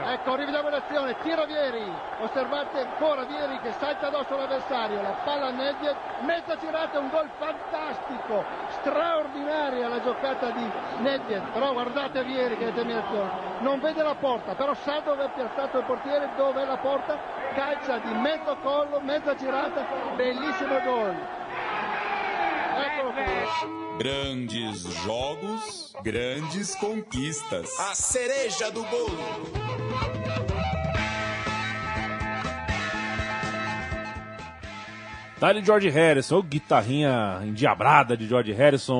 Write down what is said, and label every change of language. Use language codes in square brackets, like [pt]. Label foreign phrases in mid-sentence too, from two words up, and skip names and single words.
[it] Ecco, rivediamo l'azione, tira Vieri, osservate ancora Vieri che salta addosso all'avversario, la palla a Nedved, mezza girata, un gol fantastico, straordinaria la giocata di Nedved, però guardate Vieri che determinazione, non vede la porta, però sa dove è piazzato il portiere, dove è la porta, calcia di mezzo collo, mezza girata, bellissimo gol. Eccolo qui. [pt] Grandes jogos, grandes conquistas. A cereja do bolo. Dali George Harrison, guitarrinha endiabrada de George Harrison.